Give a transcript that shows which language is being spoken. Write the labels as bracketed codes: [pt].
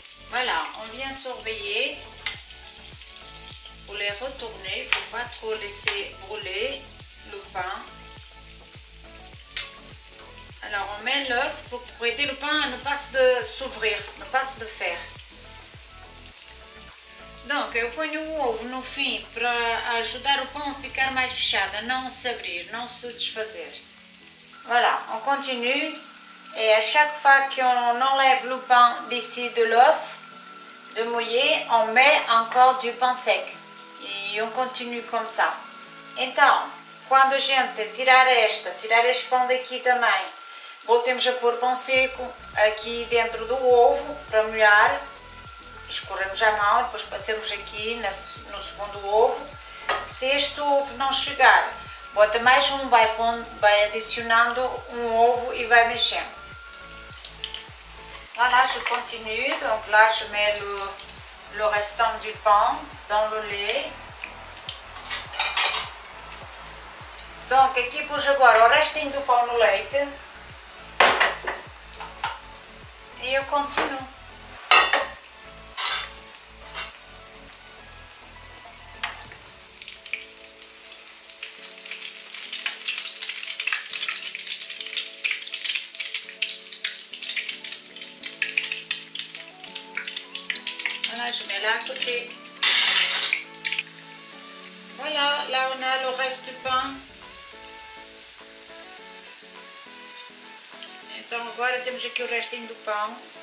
[fr] Voilà, on vient surveiller pour les retourner. Il ne faut pas trop laisser brûler le pain. Alors on met l'œuf pour aider le pain à ne pas s'ouvrir, ne pas se défaire. [pt] Donc eu ponho o ovo no fim para ajudar o pão a ficar mais fechado, a não se abrir, não se desfazer. [fr] Voilà, on continue et à chaque fois qu'on enlève le pain d'ici de l'œuf, de mouiller, on met encore du pain sec e on continue comme ça. [pt] Então, quando a gente tirar este pão daqui também, voltemos a pôr pão seco aqui dentro do ovo para molhar, escorremos a mão e depois passamos aqui no segundo ovo. Se este ovo não chegar, bota mais um, vai adicionando um ovo e vai mexendo. [fr] Voilà, je continue, donc là je mets le restant du pain dans le lait. [pt] Donc aqui pus agora o restinho do pão no leite e eu continuo. [fr] Voilà, je mets là à côté. Voilà, là on a le reste du pain. [pt] Então agora temos aqui o restinho do pão.